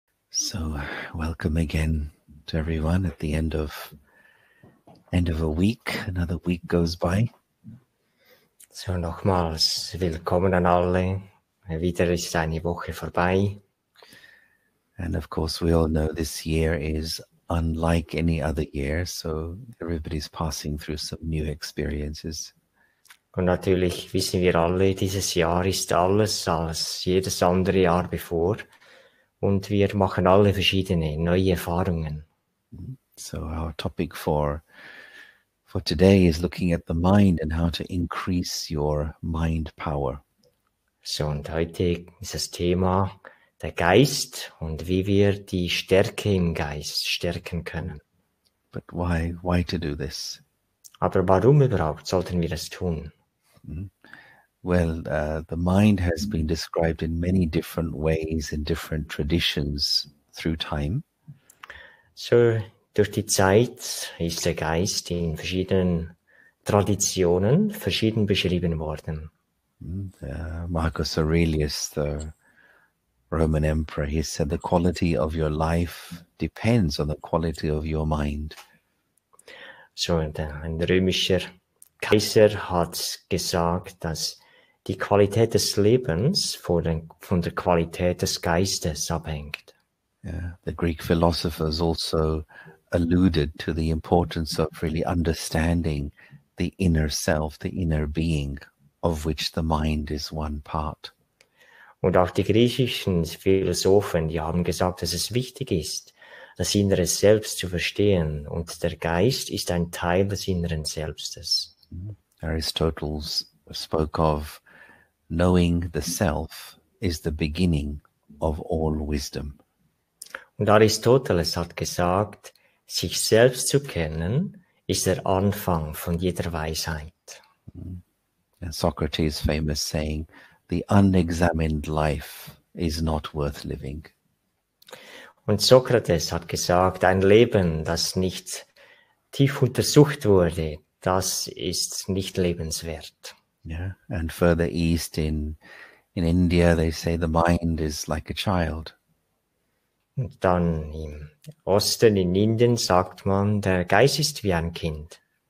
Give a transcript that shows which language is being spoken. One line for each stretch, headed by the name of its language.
English: So, welcome again to everyone at the end of a week. Another week goes by.
German: So, nochmals willkommen an alle. Wieder ist eine Woche vorbei.
English: And of course, we all know this year is unlike any other year, so everybody's passing through some new experiences.
German: Und natürlich wissen wir alle, dieses Jahr ist alles als jedes andere Jahr bevor. Und wir machen alle verschiedene neue Erfahrungen.
English: So our topic for today is looking at the mind and how to increase your mind power.
German: So, und heute ist das Thema der Geist und wie wir die Stärke im Geist stärken können.
English: But why to do this?
German: Aber warum überhaupt sollten wir das tun?
English: Well, the mind has been described in many different ways in different traditions through time.
German: So, durch die Zeit ist der Geist in verschiedenen Traditionen verschieden beschrieben worden.
English: Marcus Aurelius, the Roman emperor, he said the quality of your life depends on the quality of your mind.
German: So ein römischer Kaiser hat gesagt, dass die Qualität des Lebens von der Qualität des Geistes abhängt.
English: Yeah, the Greek philosophers also alluded to the importance of really understanding the inner self, the inner being, of which the mind is one part.
German: Und auch die griechischen Philosophen, die haben gesagt, dass es wichtig ist, das innere Selbst zu verstehen. Und der Geist ist ein Teil des inneren Selbstes.
English: Aristotle spoke of knowing the self is the beginning of all wisdom.
German: Und Aristoteles hat gesagt, sich selbst zu kennen, ist der Anfang von jeder Weisheit.
English: And Socrates' famous saying, the unexamined life is not worth living.
German: Und Sokrates hat gesagt, ein Leben, das nicht tief untersucht wurde, das ist nicht lebenswert.
English: Yeah. And further east in India, they say the mind is like a child.
German: Und dann im Osten, in Indien, sagt man, der Geist ist wie ein Kind.